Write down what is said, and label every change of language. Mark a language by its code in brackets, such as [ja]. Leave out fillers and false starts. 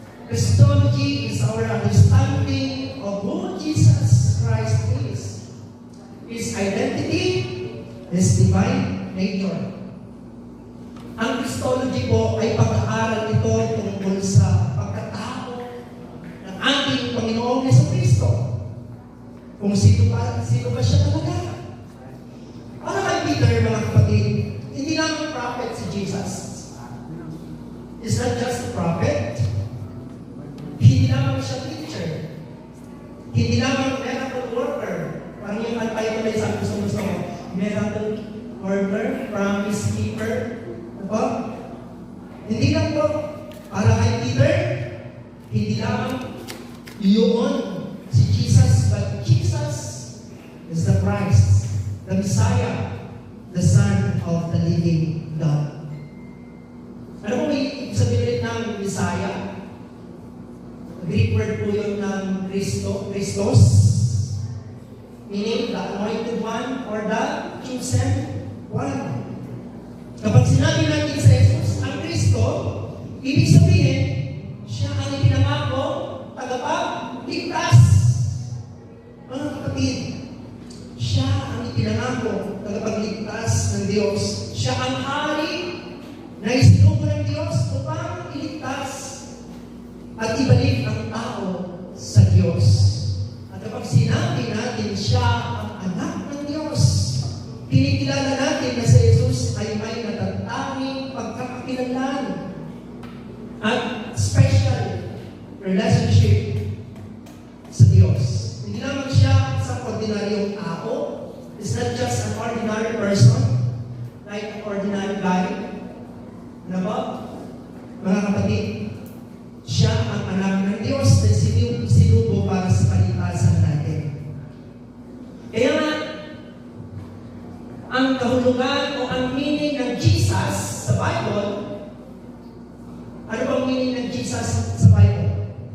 [en] Christology is our understanding of who Jesus Christ is. His identity, His divine nature. [tl] Ang Christology po ay pag-aaral ito tungkol sa pagkatao ng ating Panginoong Jesucristo. Kung sino ba siya talaga. Ano kay Peter, mga kapatid? Hindi naman prophet si Jesus. [en] He's not just a prophet. [tl] Hindi naman siya teacher. Hindi naman miracle worker. Parang yung title ay sabi ko sa miracle worker, promise keeper. Diba? Hindi lang po. Para kay Peter, hindi naman yun si Jesus, [en] but Jesus is the Christ, the Messiah, the Son of the living God. [tl] Ano po may sabihin ng Messiah? [en] Greek word po yun ng Christos, meaning the anointed one or the chosen one. [tl] Kapag sinabi natin sa Jesus, ang Kristo, ibig sabihin, siya ang ipinangako, tagapagligtas. Mga kapatid, siya ang ipinangako, tagapagligtas ng Diyos. Siya ang hari na isinugo ng Diyos upang iligtas at ibalik ang tao sa Diyos. At kapag sinabi natin siya ang anak ng Diyos, kinikilala natin na si Jesus ay may natatanging pagkakakilanlan at special relationship sa Diyos. Hindi naman siya sa ordinaryong tao. [en] It's not just an ordinary person, like an ordinary guy. [tl] Ano ba? Mga kapatid, siya ang anak ng Diyos na sinubo para sa kaligtasan natin. Kaya nga, ang kahulugan o ang meaning ng Jesus sa Bible, ano bang meaning ng Jesus sa Bible?